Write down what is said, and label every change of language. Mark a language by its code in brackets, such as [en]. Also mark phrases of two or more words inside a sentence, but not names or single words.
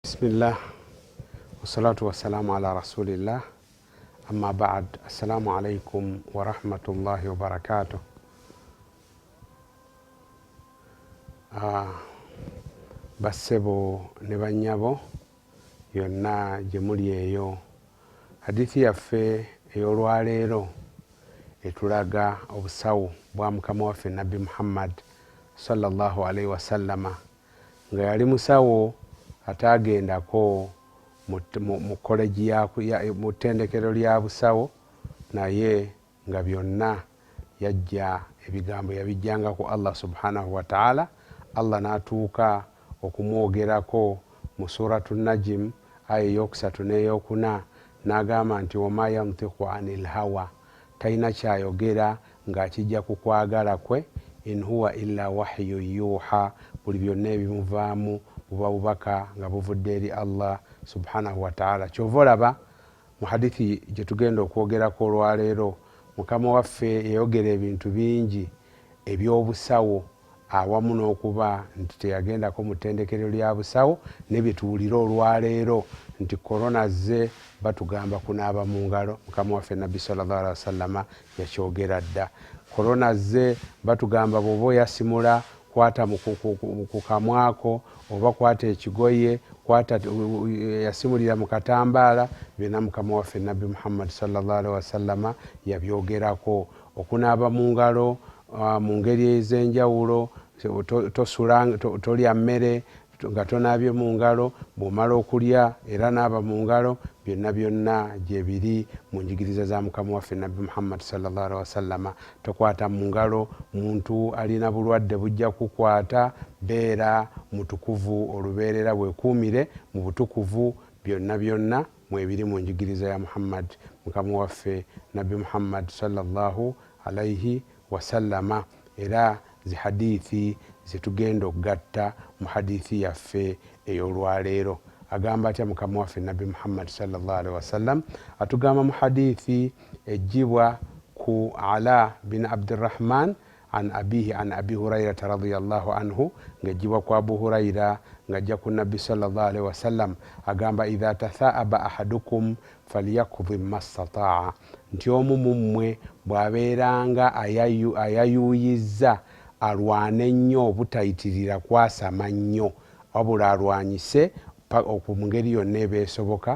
[ar] بسم الله والصلاة والسلام على رسول الله أما بعد. السلام عليكم ورحمة الله وبركاته. [lg] Bassebo ne banyabo yonna gye muli eyo, hadithi yaffe ey'olwaleero etulaga obusawo bwa mukama waffe nabbi Muhammad [ar] صلى الله عليه وسلم [lg] nga yali musawo atagendako mu koleji mu ttendekero lya busawo, naye nga byonna yajja ebigambo yabijjanga ku Allah [ar] سبحانه وتعالى. [lg] Allah n'atuuka okumwogerako mu suratu Najm aya eyokusatu n'eyokuna, n'agamba nti [ar] وما ينطق عن الهوى, [lg] talina kyayogera ng'akijja ku kwagala kwe, [ar] إن هو إلا وحي يوحى, [lg] buli byonna ebimuvaamu buba bubaka nga buvudde eri Allah [ar] سبحانه وتعالى. [lg] Kyova olaba mu hadithi gye tugenda okwogerako olwaleero, mukama waffe yayogera ebintu bingi eby'obusawo awamu n'okuba nti teyagendako mu ttendekero lya busawo, ne bye tuwulira olwaleero nti korona zze batugamba kunaaba mu ngalo. Mukama waffe nabbi [ar] صلى الله عليه وسلم [lg] yakyogera dda. Korona zze batugamba bw'oba oyasimula kwata ku kamwako, oba kwata ekigoye, kwata yasimulira mu katambaala, byonna mukama waffe nabbi Muhammad [ar] صلى الله عليه وسلم [lg] yabyogerako. Okunaaba mu ngalo mu ngeri ez'enjawulo, tolya mmere nga tonaabye mu ngalo, bw'omala okulya era naaba mu ngalo, byonna gye biri mu njigiriza za mukama waffe nabbi Muhammad [ar] صلى الله عليه وسلم. [lg] Tokwata mu ngalo muntu alina bulwadde bujja kukwata, beera mutukuvu olubeerera bwekuumire mu butukuvu, byonna mwebiri mu njigiriza ya Muhammad mukama waffe nabbi Muhammad [ar] صلى الله عليه وسلم. [lg] Era zi hadithi zetugenda okugatta mu hadithi yaffe ey'olwaleero. Agamba atya mukama waffe nabbi Muhammad [ar] صلى الله عليه وسلم? [lg] Atugamba mu hadithi ejjibwa ku Ala bin Abdirrahman [ar] عن أبيه عن أبي هريرة رضي الله عنه, [lg] ngejjibwa ku Abu Huraira ngajja ku nabbi [ar] صلى الله عليه وسلم. [lg] Agamba [ar] إذا تثاءب أحدكم فليكظم ما استطاع, [lg] nti omu mummwe bw'abeeranga ayayuuyizza alwane nnyo obutayitirira kwasama nnyo, wabula alwanyise mu ngeri yonna ebeesoboka.